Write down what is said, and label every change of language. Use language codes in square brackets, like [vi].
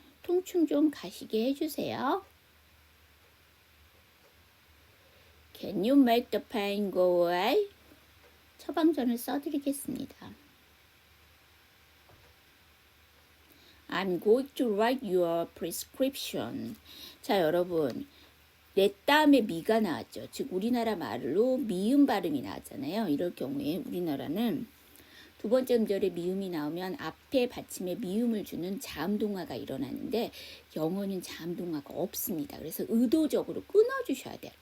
[ko] 통증 좀 가시게 해주세요. [en] Can you make the pain go away? [ko] 처방전을 써드리겠습니다. [en] I'm going to write your prescription. [ko] 자, 여러분. 내 다음에 미가 나왔죠. 즉 우리나라 말로 미음 발음이 나왔잖아요. 이럴 경우에 우리나라는 두 번째 음절에 미음이 나오면 앞에 받침에 미음을 주는 자음동화가 일어나는데 영어는 자음동화가 없습니다. 그래서 의도적으로 끊어주셔야 돼요.